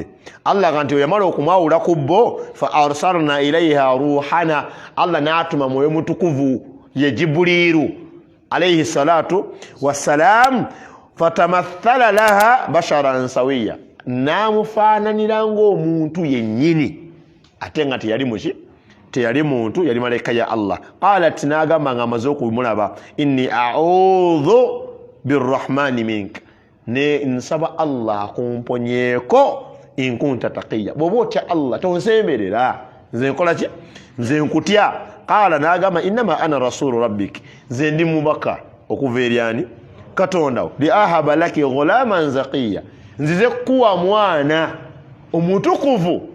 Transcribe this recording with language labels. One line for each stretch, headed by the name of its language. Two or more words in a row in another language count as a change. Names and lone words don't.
Ganda: Allah kanti yamala okumwawula ku bo
Arabic: فأرسلنا إليها روحنا,
Ganda: Allah n'atuma mwoyo mutukuvu ye Jibrilu
Arabic: عليه الصلاة والسلام, فتمثل لها بشرا سويا,
Ganda: n'amufaananira ng'omuntu yennyini ate nga teyali muntu, yali malayika ya Allah. Qalat, n'agamba nga amaze okumulaba,
Arabic: إني أعوذ بالرحمن منك,
Ganda: ne nsaba Allah kumponyeeko
Arabic: إن كنت تقيا,
Ganda: bw'oba otya Allah tonsemberera, nze nkola ki, nze nkutya. Qala, n'agamba
Arabic: إنما أنا رسول ربك,
Ganda: nze ndi mubaka okuva eri ani, Katonda wo,
Arabic: لأهب لك غلاما زكيا,
Ganda: nzize kuwa mwana omutukuvu.